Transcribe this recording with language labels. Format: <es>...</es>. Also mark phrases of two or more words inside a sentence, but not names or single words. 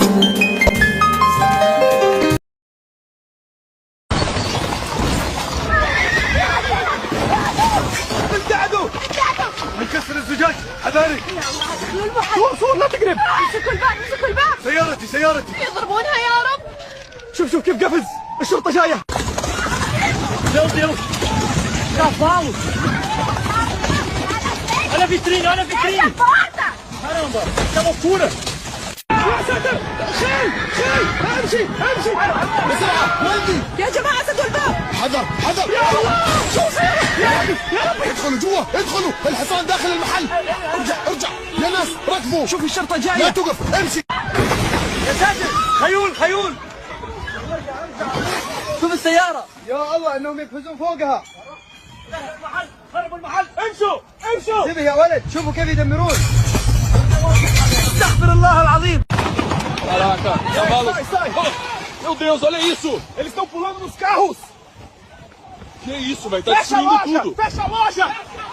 <ar>ابتعدوا! هنكسر الزجاج، حذاري! صور لا تقرب! امسكوا الباب، امسكوا الباب! سيارتي! يضربونها يا رب! شوف كيف قفز! الشرطة جاية!</ar> <pt>Deus! Cavalo! Olha a vitrine, olha a vitrine! Caramba, que loucura!</pt> <ar>يا ساتر! خيل! امشي! بسرعة! والدي! يا جماعة سدوا الباب! حذر! يا الله! شوف يا ربي! ادخلوا جوا! ادخلوا! الحصان داخل المحل! ارجع! يا ناس ركبوا! شوف الشرطة جاية! لا توقف! امشي! يا ساتر! خيول! شوف السيارة! يا الله انهم يقفزون فوقها! خربوا المحل! امشوا! انتبه يا ولد! شوفوا كيف يدمرون! استغفر الله العظيم!</ar> <pt>Caraca, cavalo. Sai! Meu Deus, olha isso. Eles estão pulando nos carros! Que isso, velho? Tá destruindo tudo. Fecha a loja!</pt>